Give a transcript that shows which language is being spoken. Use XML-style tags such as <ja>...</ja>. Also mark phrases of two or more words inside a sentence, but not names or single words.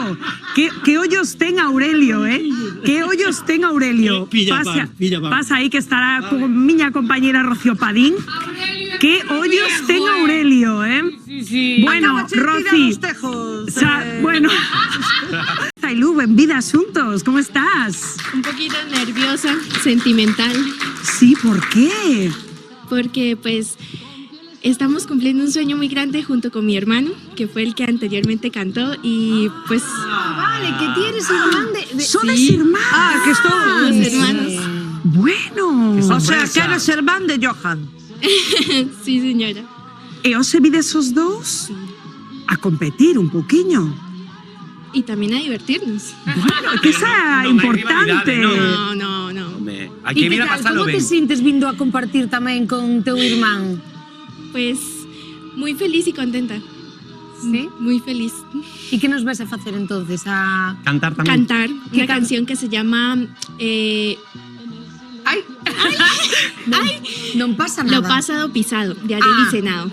<gl>Que ollos ten Aurelio, Que ollos ten Aurelio. Pilla pan. Pasa aí que estará con miña compañera Rocío Padín. Que ollos ten Aurelio,</gl> <es>Sí. Bueno, Rosy. Bueno.</es> <gl>Zailu, benvida xuntos, como estás?</gl> <es>Un poquito nerviosa, sentimental, Sí, ¿por qué? porque pues estamos cumpliendo un sueño muy grande junto con mi hermano, que fue el que anteriormente cantó, y pues</es> <gl>Vale, que ti eres irmán de... Sodes irmán. Que estou...</gl> <es>somos hermanos. Bueno. O sea,</es> <gl>que eres hermán de Johan.</gl> <es>Sí, señora.</es> <gl>E os se vides os dous a competir un poquinho.</gl> <es>Y también a divertirnos.</es> <gl>Bueno, que esa é Non hai importante. rivalidade,</gl> <es>No.</es> <gl>Aquí E que</gl> <es>viene a tal,</es> <gl>pasalo como ben. te sintes vindo a compartir tamén con teu irmán?</gl> <es>Pues muy feliz y contenta.</es> <gl>Sí?</gl> <es>Muy feliz.</es> <gl>E que nos vas a facer entonces? A... Cantar tamén.</gl> <es>Cantar una canción que se llama</es> <gl>Ai! Non pasa nada.</gl> <es>Lo pasado pisado, de Ariel y Senado.</es>